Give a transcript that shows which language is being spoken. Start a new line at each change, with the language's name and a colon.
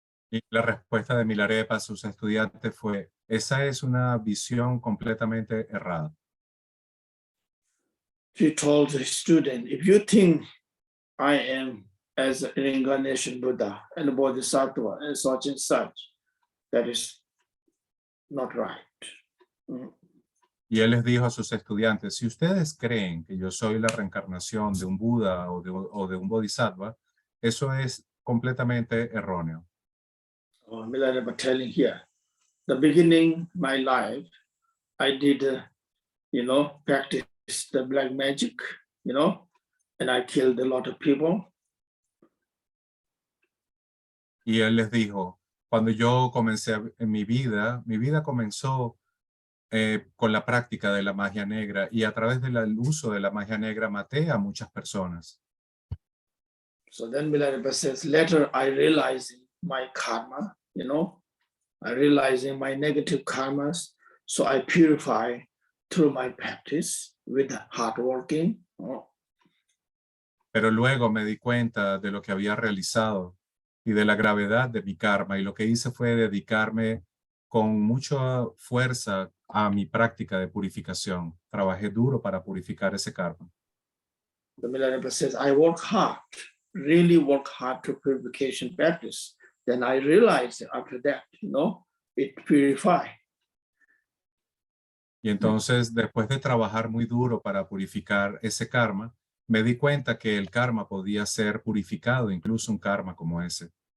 Spanish: Y la respuesta de Milarepa a sus estudiantes fue, esa es una visión completamente errada.
English: He told the student, if you think I am as an reincarnation Buddha and a Bodhisattva and such, that is not right.
Spanish: Y él les dijo a sus estudiantes, si ustedes creen que yo soy la reencarnación de un Buda o de un Bodhisattva, eso es completamente erróneo.
English: Milarepa telling here, the beginning my life, I did, practice the black magic, and I killed a lot of people.
Spanish: Y él les dijo, cuando yo comencé en mi vida comenzó con la práctica de la magia negra y a través del uso de la magia negra maté a muchas personas.
English: So then Milarepa says, later I realized my karma, I realizing my negative karmas, so I purify through my practice with hard working.
Spanish: Pero luego me di cuenta de lo que había realizado y de la gravedad de mi karma, y lo que hice fue dedicarme con mucha fuerza a mi práctica de purificación. Trabajé duro para purificar ese karma.
English: The Milarepa says, I work hard, really work hard to purification practice. Then I realized after that, it purifies.
Spanish: Y entonces, después de trabajar muy duro para purificar ese karma, me di cuenta que el karma podía ser purificado, incluso un karma como ese.